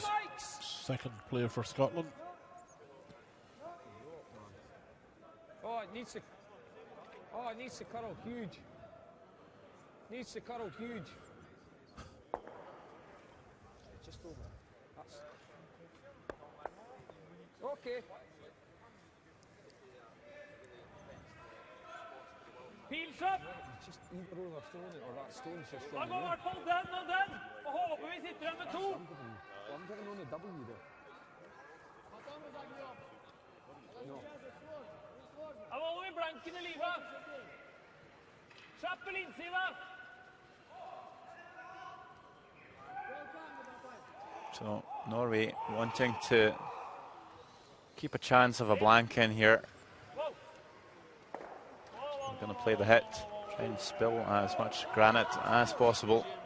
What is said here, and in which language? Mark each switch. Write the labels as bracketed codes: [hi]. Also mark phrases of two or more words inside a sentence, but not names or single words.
[en] All Mikes. second player for Scotland. Oh, it needs to. Oh, it needs to curl huge. Needs to curl huge. Just over. That's okay. [no] Pils opp! [en] Just either overthrown it or that stone's just [no] Da [en] running [no] går i [en] away. [no] hvert fall den og den. Og håper vi sitter igjen med to. [en] I'm getting on a W there. No. [no] Da holder vi blanken i livet. Kjapp på innsida. [en] So Norway wanting to keep a chance of a blank in here. We're going to play the hit, try and spill as much granite as possible.